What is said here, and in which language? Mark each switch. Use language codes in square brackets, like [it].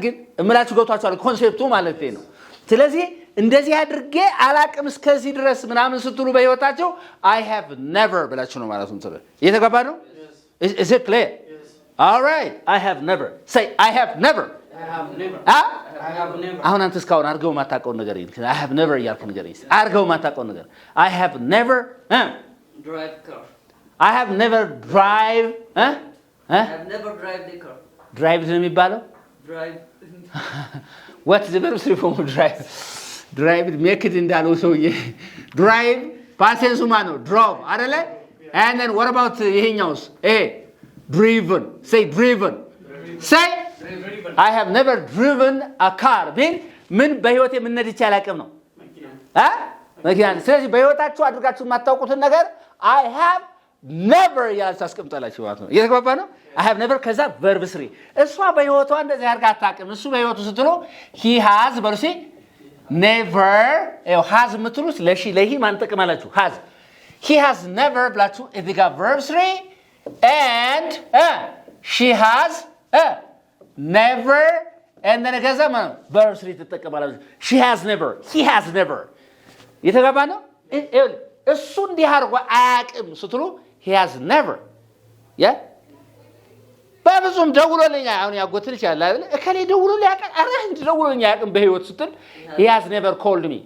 [am] ግን እምላችሁ ገብቷችኋል ኮንሴፕቱ ማለት ነው። ስለዚህ እንደዚህ አድርጌ አላቅም እስከዚህ ድረስ ምናምን ስትሉ በህይወታቸው [en] I have never [am] ብላችሁ ነው ማለት ነው። እየተገባ ነው? [en] Is it clear? Yes. All right. I have never. Say I have never. I have never. I have never. [am] አሁን አንተ እስካሁን አድርገው ማታውቀውን ነገር ይልክ [en] I have never [am] ያልክ ነገር ይስ አድርገው ማታውቀውን ነገር I have never [en] drive car. I have never drive I have never drive the car. [am] drive ነው የሚባለው? [en] Drive. What's the verb form of drive? Drive make it [am] እንዳለው ሰውዬ drive ፓሴንሱ ማን ነው? drove አይደለ? [en] And then what about ይሄኛውስ? Driven. Say driven. Say I have never driven a car. [am] ምን በህይወቴ ምን ነድቼ አላውቅም ነው? መኪና። ስለዚህ በህይወታችሁ አድርጋችሁ የማታውቁትን ነገር [en] I have never [am] ያልኩ አስቀምጣላችሁ ማለት ነው። እየተግባባ ነው? I have never ከዛ verb 3 እሷ በህይወቷ እንደዚህ አድርጋ አታውቅም። እሱ በህይወቱ ስትሉ [en] he has [am] በርሲ [en] never has [am] የምትሉት ለሂ ማን ጠቅማላችሁ? [en] has he has never [am] ብላችሁ እዚህ ጋር [en] verb 3 and she has never and then [am] ከዛ ማለት [en] verb 3 ትጠቀማላችሁ። she has never he has never [am] የተገባ ነው። እሱ እንዲህ አድርጎ አያውቅም ስትሉ [en] he has never [am] በብዙም ደውሎልኝ አሁን ያጎትል ይችላል አይደል? እከሌ ደውሎልኝ ያውቃል። አረ እንዴ ደውሎልኝ አያውቅም በህይወት ስትል [en] he has never called me.